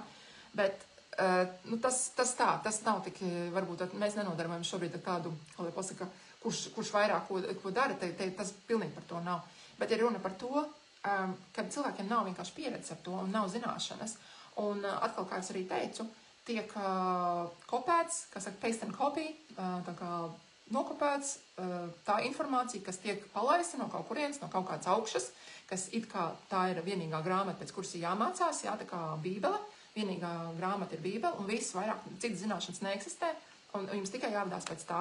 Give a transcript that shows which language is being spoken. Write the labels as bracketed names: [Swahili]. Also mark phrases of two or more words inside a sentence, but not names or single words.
[Latvian] Bet tas nav tik, varbūt mēs nenodarbojam šobrīd ar kādu, kā lai pasaka, kurš vairāk ko dara, tas pilnīgi par to nav. Bet ir runa par to, ka cilvēkiem nav vienkārši pieredze ar to un nav zināšanas. Un atkal, kā es arī teicu, tiek kopēts, kas saka [English] paste and copy, [Latvian] tā kā nokopēts tā informācija, kas tiek palaista no kaut kurienes, no kaut kādas augšas, kas it kā tā ir vienīgā grāmata, pēc kuras ir jāmācās, jā, tā kā bībele, vienīgā grāmata ir bībele, un viss vairāk citas zināšanas neeksistē, un jums tikai jāvadās pēc tā.